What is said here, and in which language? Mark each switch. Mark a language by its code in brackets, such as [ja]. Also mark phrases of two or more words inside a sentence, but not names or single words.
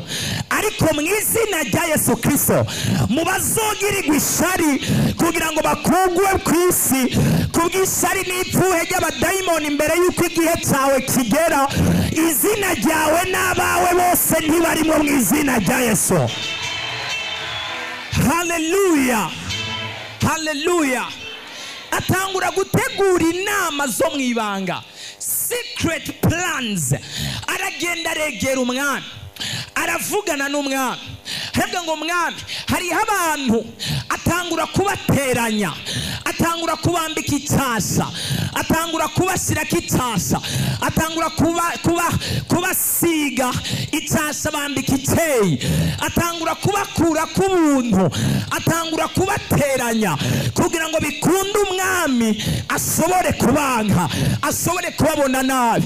[rn] Ariko mu izina rya Yesu Kristo mubazogirirwa ishari kugira ngo bakugwe ku isi, kubw'ishari n'ipfuhe ry'abadayimoni imbere y'uko igihe cyawe kigera. Izina ryawe n'abawe bose ntibarimo mu izina rya Yesu. Haleluya, haleluya. Atangura gutegura inama zo mu ibanga, [en] secret plans. [rn] Aragenda aregera umwami, aravugana n'umwami. Hebwe ngo mwami, hariho abantu atangura kubateranya, atangura kubambika icyasha, atangura kubashyirako icyasha, atangura kubasiga icyasha bambika icyeyi, atangura kubakura ku buntu, atangura kubateranya kugira ngo bikunde umwami ashobore kubanka, ashobore kubabona nabi.